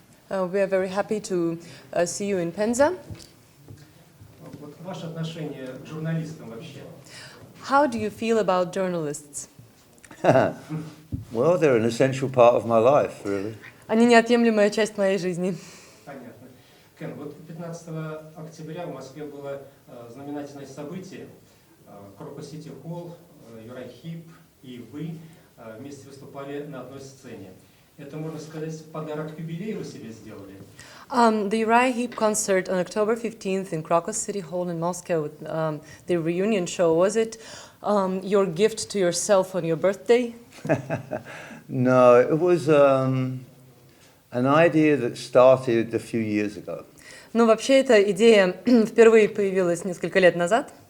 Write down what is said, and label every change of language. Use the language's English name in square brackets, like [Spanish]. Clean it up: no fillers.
[English] We are very happy to see you in Penza. [Russian] Вот ваше отношение к журналистам вообще? [English] How do you feel about journalists? Well, they're an essential part of my life, really. [Russian] Они неотъемлемая часть моей жизни. Понятно. Кен, вот 15 октября в Москве было знаменательное событие. Крокус Сити Холл, URIAN, Heep и вы вместе выступали на одной сцене. Это, можно сказать, подарок к юбилею вы себе сделали? [English] The URIAN Heep concert on October 15th in Crocus City Hall in Moscow, the reunion show, was it your gift to yourself on your birthday? No, it was an idea that started a few years ago. [Russian] Ну, вообще, эта идея впервые появилась несколько лет назад.